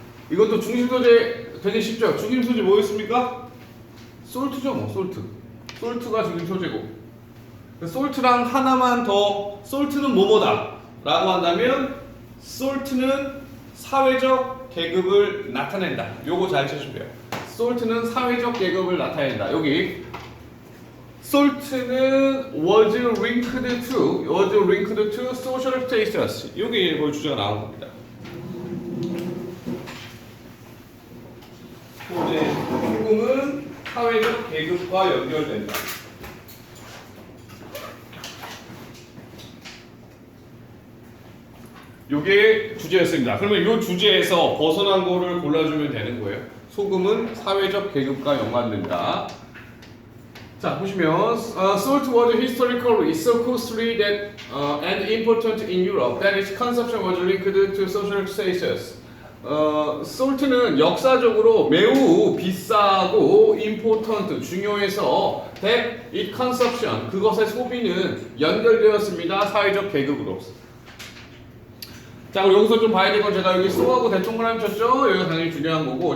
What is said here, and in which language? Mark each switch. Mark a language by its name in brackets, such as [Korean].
[Korean] 이것도 중심 소재 되게 쉽죠. 중심 소재 뭐였습니까? 솔트죠, 뭐 솔트. 솔트가 중심 소재고. 솔트랑 하나만 더 솔트는 뭐뭐다 라고 한다면 솔트는 사회적 계급을 나타낸다. 요거 잘 쳐주면 돼요. 솔트는 사회적 계급을 나타낸다. 여기 솔트는 [English] was linked to social status. [Korean] 여기 뭐 주제가 나온 겁니다. 소금은 사회적 계급과 연결된다. 요게 주제였습니다. 그러면 이 주제에서 벗어난 거를 골라주면 되는 거예요. 소금은 사회적 계급과 연관된다. 자, 보시면 [English] salt was historically so costly that and important in Europe that its consumption was linked to social status. [Korean] salt는 역사적으로 매우 비싸고 important 중요해서 [English] that its consumption [Korean] 그것의 소비는 연결되었습니다. 사회적 계급으로. 자, 그럼 여기서 좀 봐야 될 건 제가 여기 so하고 대동그라미 쳤죠? 여기가 당연히 중요한 거고.